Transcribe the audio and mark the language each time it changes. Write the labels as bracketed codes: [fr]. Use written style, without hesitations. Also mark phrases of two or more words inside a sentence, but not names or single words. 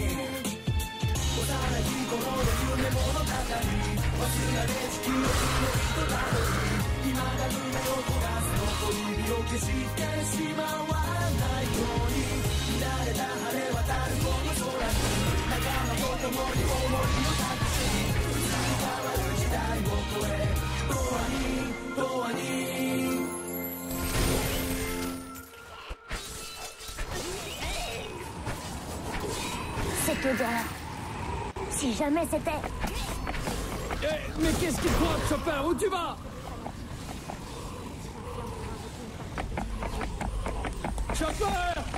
[ja] い頃の夢物語忘られし記憶の糸だろう未だ夢を焦がす残り火を消してしまわないように慣れた晴れ渡るこの空に仲間と共に思いを託し変わる時代を超え永遠に [fr] Cette odeur-là. Si jamais c'était... Mais qu'est-ce qu'il croit, Chopper? Où tu vas? Chopper!